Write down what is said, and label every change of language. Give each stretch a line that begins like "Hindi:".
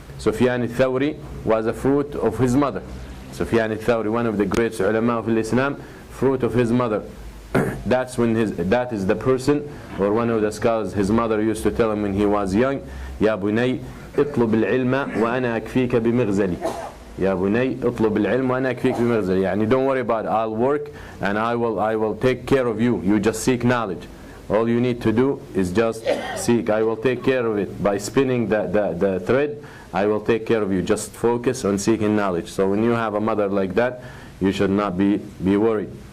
English: Sufyan al-Thawri was a fruit of his mother. Sufyan al-Thawri, one of the great ulama of Islam, fruit of his mother. That is the person, or one of the scholars, his mother used to tell him when he was young,
Arabic: Ya bunay, اطلب العلم وأنا أكفيك بمغزلي. Ya bunay, اطلب العلم وأنا أكفيك بمغزلي. يعني
English: don't worry about it, I'll work and I will take care of you. You just seek knowledge. All you need to do is just seek. I will take care of it by spinning the thread. I will take care of you. Just focus on seeking knowledge. So when you have a mother like that, you should not be worried.